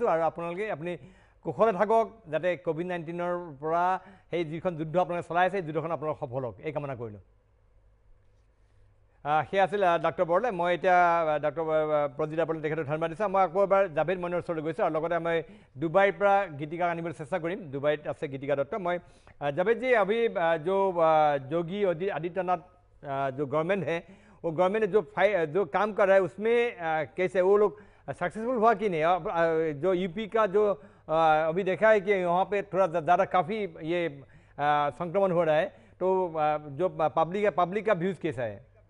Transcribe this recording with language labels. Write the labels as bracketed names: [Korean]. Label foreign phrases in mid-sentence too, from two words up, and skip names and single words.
[Assamese] আৰু আপুনি কুশলে থাকক, যাতে COVID-19ৰ পৰা সেই যিখন যুদ্ধ আপোনালোকে চলাই আছে, সেই যুদ্ধখন আপোনালোক সফল হওক, এই কামনা কৰিলোঁ। সেয়া আছিল ডক্টৰ বৰদলৈ। মই এতিয়া ডক্টৰ প্ৰজিতা বৰদলৈ তেখেতক ধন্যবাদ দিছোঁ। মই আকৌ এবাৰ জাভেদ মইনৰ ওচৰলৈ গৈছোঁ আৰু লগতে মই ডুবাইৰ পৰা গীতিকাক আনিবলৈ চেষ্টা কৰিম। ডুবাইত আছে গীতিকা দত্ত। [Hindi] মই জাভেদজি अभी जो योगी आदित्यनाथ जो गवर्नमेंट है वो गवर्नमेंट जो काम कर रहा है उसमें कैसे वो लोग सक्सेसफुल हुआ कि नहीं? जो यूपी का जो अभी देखा है कि वहाँ पे थोड़ा ज़्यादा काफ़ी ये संक्रमण हो रहा है, तो जो पब्लिक का व्यूज़ कैसा है?